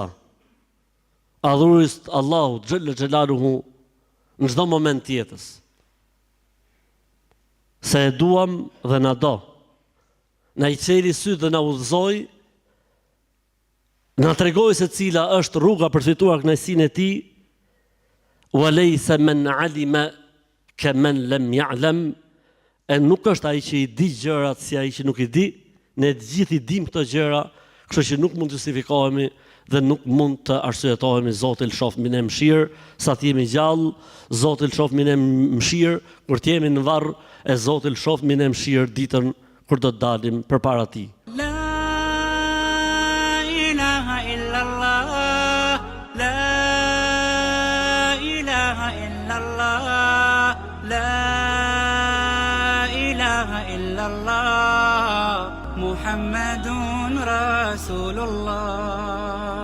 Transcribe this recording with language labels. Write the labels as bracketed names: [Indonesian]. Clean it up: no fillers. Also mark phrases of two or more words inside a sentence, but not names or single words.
[Albanian] Adhurist Allahut, [Arabic] جل جلاله, [Albanian] në çdo moment të jetës. Se e duam dhe na do. Na i qeli sy dhe na udhëzoi, na tregoi se cila është rruga për të fituar kënaqësinë e tij. [Arabic] وليس من علم كمن لم يعلم. [Albanian] E nuk është ai që i di gjërat si ai që nuk i di. Ne të gjithë i dim këto gjëra, kështu që nuk mund të justifikohemi dhe nuk mund të arsyetohemi. Zoti lëshoft mbi ne mëshirë, sa të jemi gjallë, Zoti lëshoft mbi ne mëshirë, kur të jemi në varr, e Zoti lëshoft mbi ne mëshirë ditën kur do të dalim përpara tij. [Arabic] لا إله إلا الله لا إله إلا الله لا إله إلا الله محمد رسول الله.